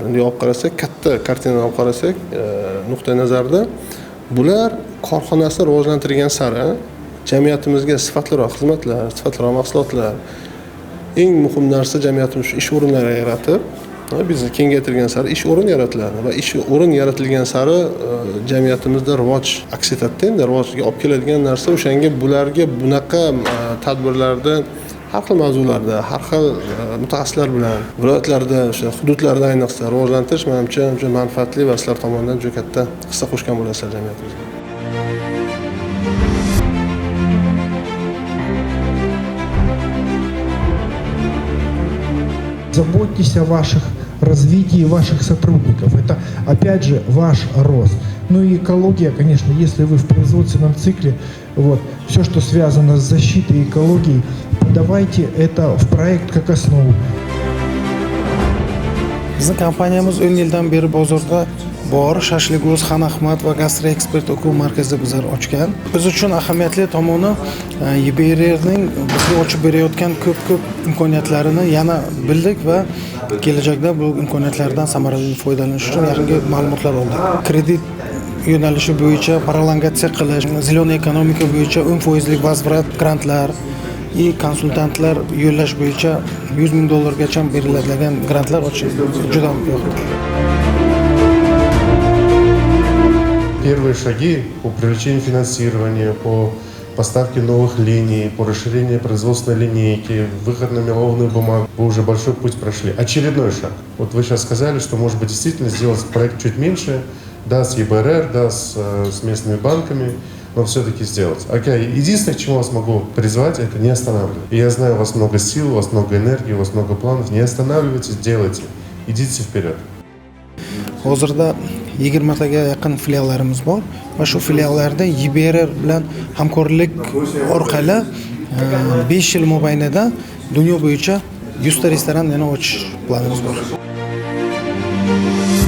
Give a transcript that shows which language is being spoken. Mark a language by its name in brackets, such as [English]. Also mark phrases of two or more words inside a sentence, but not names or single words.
[Uzbek] Bunday olib qarasak, katta kartinadan olib qarasak, nuqtai nazarda bular korxonasini rivojlantirgan sari jamiyatimizga sifatliroq xizmatlar, sifatliroq mahsulotlar, eng muhim narsa jamiyatimiz ish o'rinlari yaratib, bizni kengaytirgan sari ish o'rin yaratiladi va ish o'rin yaratilgan sari jamiyatimizda rivoj aks etadi. Endi rivojga olib keladigan narsa o'shanga bularga bunaqa tadbirlarda har xil mavzularda, har xil mutaxassislar bilan viloyatlarda, o'sha hududlarda ayniqsa rivojlantirish menimcha juda manfaatli va sizlar tomonidan juda katta hissa qo'shgan bo'lasizlar jamiyatimizga. [Russian] Заботьтесь о ваших развитии ваших сотрудников. Это, опять же, ваш рост. Ну и экология, конечно, если вы в производственном цикле, вот, все, что связано с защитой экологии, подавайте это в проект как основу. [Uzbek] Bizning kompaniyamiz 10 yildan beri bozorda bor Shashlig'o'z, Xan Ahmad va Gastro Expert o'quv markazida bizlar ochgan. Biz uchun ahamiyatli tomoni YBR'ning bizga ochib berayotgan ko'p imkoniyatlarini yana bildik va kelajakda bu imkoniyatlardan samarali foydalanish uchun yangi ma'lumotlar oldik. Kredit yo'nalishi bo'yicha prolongatsiya qilish, [Russian] зелёный экономика [Uzbek] bo'yicha 10% vazvrat grantlar, konsultantlar yo'llash bo'yicha $100,000 gacha beriladigan grantlar ochish juda yoqdi. [Russian] Первые шаги по привлечению финансирования, по поставке новых линий, по расширению производственной линейки, выход на мелованную бумагу, вы уже большой путь прошли. Очередной шаг. Вот вы сейчас сказали, что может быть действительно сделать проект чуть меньше, да, с ЕБРР, да, с местными банками, но все-таки сделать. Окей, единственное, к чему вас могу призвать, это не останавливать. И я знаю, у вас много сил, у вас много энергии, у вас много планов. Не останавливайтесь, делайте. Идите вперед. [Uzbek] Hozirda 20 taga yaqin filiallarimiz bor va shu filiallarda YBRR bilan hamkorlik orqali 5 yil mobaynida dunyo bo'yicha 100 ta restoran yana ochish planimiz bor.